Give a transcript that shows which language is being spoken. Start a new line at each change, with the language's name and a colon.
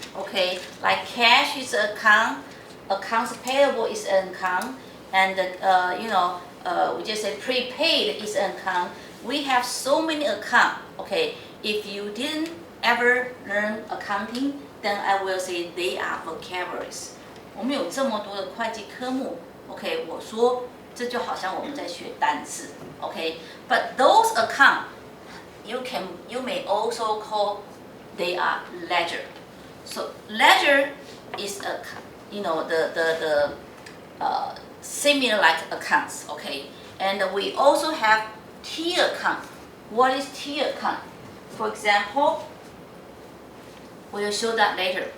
English: Okay, like cash is an account, accounts payable is an account, and we just say prepaid is an account. We have so many accounts. Okay, if you didn't ever learn accounting, then I will say they are vocabularies.
Chinese: 我们有这么多的会计科目 ，OK， 我说这就好像我们在学单字 ，OK。
English: But those accounts, you may also call they are ledger. So ledger is a, the similar like accounts, okay. And we also have T account. What is T account? For example, we'll show that later.